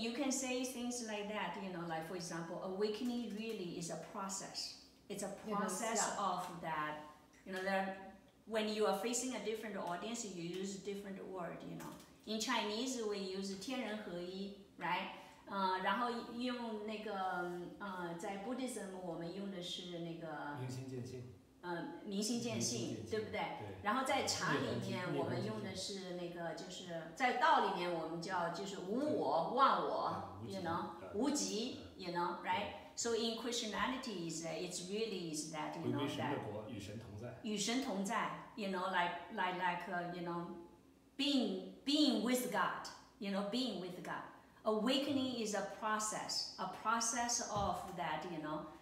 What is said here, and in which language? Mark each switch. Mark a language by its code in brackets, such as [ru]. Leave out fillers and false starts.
[en] You can say things like that, you know, like for example, awakening really is a process. It's a process of that, you know, when you are facing a different audience, you use different word, you know. In Chinese, we use 天人合一, right? [zh] 然后用那个在 Buddhism 我们用的是那个明心见性，明心见性，对不对？然后在禅里面我们用的是那个，就是在道里面我们叫就是无我忘我 ，you know， 无极 ，you know， right？ [en] So in Christianity, it's really is that, you know, that [zh] 与神同在，与神同在 ， [en] you know, like you know, being with God, [zh] you know, being with God. [en] Awakening is a process of that, you know.